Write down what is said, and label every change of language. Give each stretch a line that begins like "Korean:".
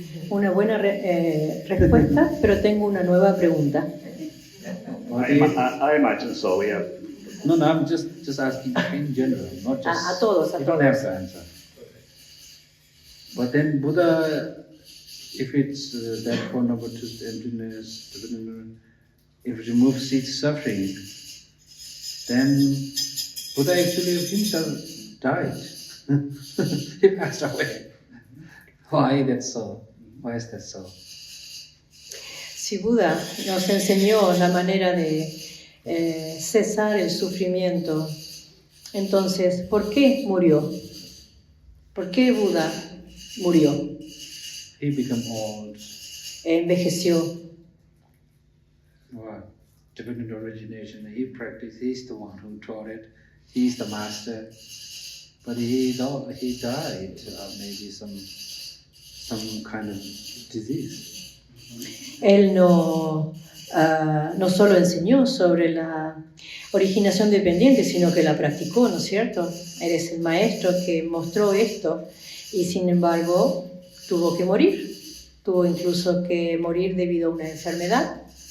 Spanish: Una buena respuesta, pero tengo una nueva pregunta.
English: I imagine so, yeah. No, I'm just asking in general, not just.
Spanish: A todos.
English: You don't have to answer. But then Buddha, if it's that Four Noble Truths, emptiness, if it removes seeds suffering, then Buddha actually himself died. He passed away. Why that's so? Why is that so?
Spanish: Si Buda nos enseñó la manera de cesar el sufrimiento, entonces, ¿por qué murió? ¿Por qué Buda murió?
English: He became old.
Spanish: Envejeció.
English: Well, dependent origination. He practiced. He's the one who taught it. He's the master. But he died. Maybe some kind of disease.
Spanish: Él no solo enseñó sobre la originación dependiente, sino que la practicó, ¿no es cierto? Él es el maestro que mostró esto y sin embargo tuvo que morir. Tuvo incluso que morir debido a una enfermedad.